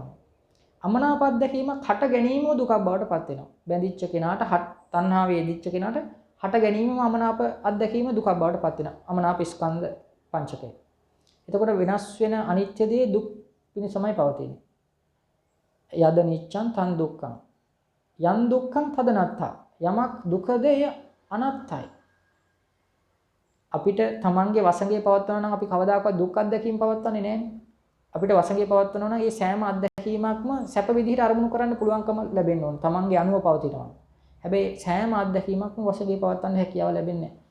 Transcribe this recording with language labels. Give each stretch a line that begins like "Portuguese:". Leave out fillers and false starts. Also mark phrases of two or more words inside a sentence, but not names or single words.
Sinhala: අමනාප අත්දැකීමක් හට ගැනීමම දුකක් බවට පත් වෙනවා. බැඳිච්ච කෙනාට තණ්හාවේ යෙදිච්ච කෙනාට හට ගැනීමම අමනාප අත්දැකීම දුකක් බවට පත් වෙනවා. අමනාප ස්කන්ධ පංචකය. එතකොට වෙනස් වෙන අනිත්‍ය දේ දුක් පිණිසමයි පවතින්නේ.
Pali: යද නිච්ඡං තං දුක්ඛං. යං දුක්ඛං තදනත්තා.
Sinhala: යමක් දුකද එය අනත්තයි. අපිට තමන්ගේ වසඟේ පවත්වනවා නම් අපි කවදාකවත් දුක් අත්දැකීම් පවත්වන්නේ නැහැ. අපිට වසඟේ පවත්වනවා නම් ඒ සෑම අත්දැකීමක්ම සැප විදිහට අරමුණු කරන්න පුළුවන්කම ලැබෙන්න ඕන. තමන්ගේ අනුව පවතිනවා. හැබැයි සෑම අත්දැකීමක්ම වසඟේ පවත්වන්න හැකියාව ලැබෙන්නේ නැහැ.